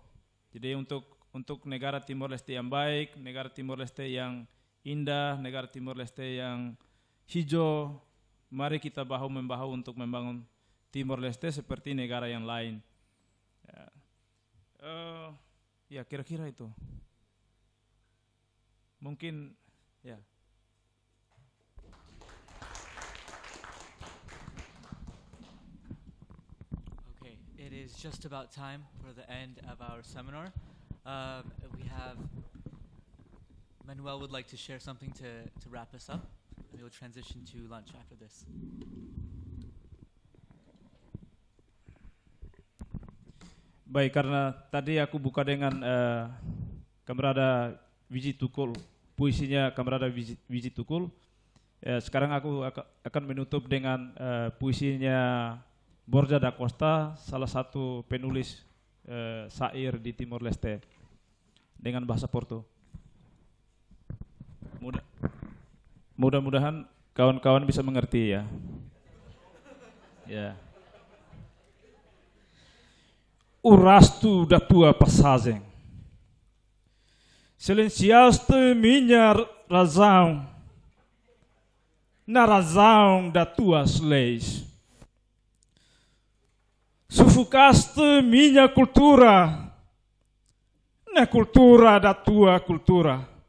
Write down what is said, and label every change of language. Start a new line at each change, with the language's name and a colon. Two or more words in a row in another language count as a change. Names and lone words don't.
Indonesian: Jadi untuk negara Timor Leste yang baik, negara Timor Leste yang indah, negara Timor Leste yang hijau, mari kita bahu-membahu untuk membangun Timor Leste seperti negara yang lain. Ya kira-kira itu. Mungkin ya.
English: Okay, it is just about time for the end of our seminar. We have Manuel would like to share something to wrap us up. We will transition to lunch after this.
Indonesian: Baik, karena tadi aku buka dengan Kamerada Wiji Tukul, puisinya Kamerada Wiji Tukul. Sekarang aku akan menutup dengan puisinya Borja da Costa, salah satu penulis syair di Timor Leste, dengan bahasa Porto. Mudah-mudahan kawan-kawan bisa mengerti ya. Ya.
Portuguese: Urastu da tua passagem, silenciaste minha razão, na razão das tuas leis. Sufocaste minha cultura, na cultura da tua cultura.